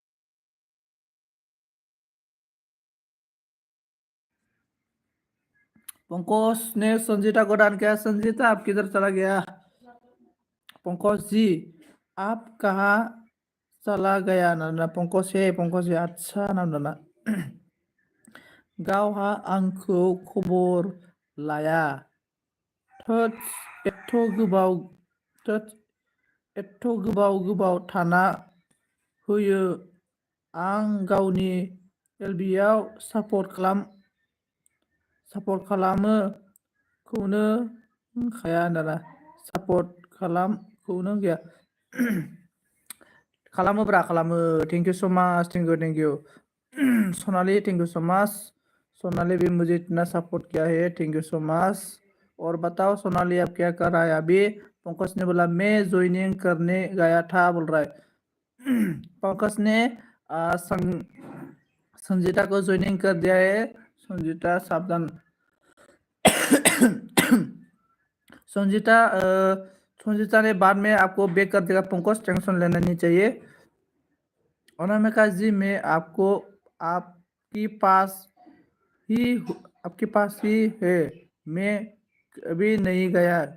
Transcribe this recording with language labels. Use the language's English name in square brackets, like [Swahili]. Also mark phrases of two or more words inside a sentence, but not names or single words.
[Hindi] पंकज ने संजीता को दान किया संजीता आप किधर चला गया पंकज जी आप कहाँ चला गया ना पंकज है अच्छा नाम दाना [Bodo] गावहा आंखौ खबर लाया थोद एथ' गोबाव थोद एथ' गोबाव थाना होयो आं गावनि एलबिआव सापर्ट खालामो खौनो होनखाया दाना सापर्ट खालामखौनो गैया खालामोब्रा खालामो [English] thank you so much thank you [Hindi] सोनाली [English] thank you so much [Hindi] सोनाली भी मुझे इतना सपोर्ट किया है [English] thank you so much [Hindi] और बताओ सोनाली आप क्या कर रहा है अभी पंकज ने बोला मैं ज्वाइनिंग करने गया था बोल रहा है पंकज ने संजीता को ज्वाइनिंग कर दिया है संजीता सावधान संजीता ने बाद में आपको बैक कर देगा पंकज टेंशन लेना नहीं चाहिए अनामिका जी मैं आपको आपके पास आपके पास ही है मैं कभी नहीं गया